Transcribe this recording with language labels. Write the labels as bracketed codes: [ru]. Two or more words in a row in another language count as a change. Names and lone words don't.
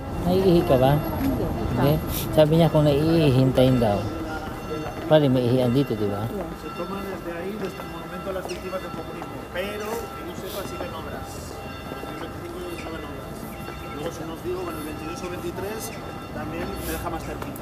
[tl] Naiihi ka ba? Hindi. Hindi. Sabi niya kung naiihi, hintayin daw. Pwede may ihian dito, di ba? Yes. [es] Se toma desde ahí, desde el monumento a las víctimas del comunismo, pero que yo sepa siguen obras. En el 2025 estaban obras. Luego si nos digo, bueno, el 22 o 23 también me deja más cerquita.